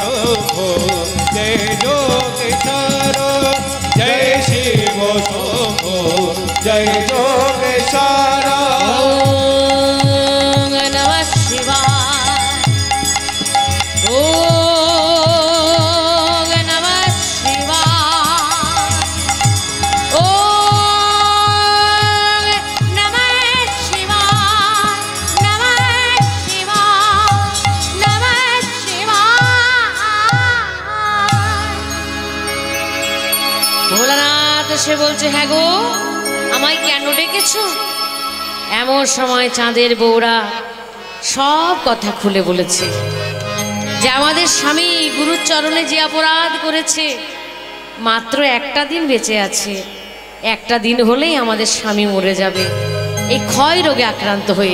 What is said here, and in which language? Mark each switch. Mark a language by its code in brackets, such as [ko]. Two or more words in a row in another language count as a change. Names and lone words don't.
[sa] शम्भो जय योगेश्वर जय शिव शम्भो जय योगेश्वर ओम नमः शिवाय ओम नमः शिवाय ओम नमः शिवाय नमः शिवाय नमः शिवाय। [bn] ভোলানাথ সে বলছে, হ্যাঁ গো, আমায় কেন ডেকেছো? এমন সময় চাঁদের বউরা সব কথা খুলে বলেছে যে আমাদের স্বামী গুরুর চরণে যে অপরাধ করেছে, মাত্র একটা দিন বেঁচে আছে, একটা দিন হলেই আমাদের স্বামী মরে যাবে এই ক্ষয় রোগে আক্রান্ত হয়ে।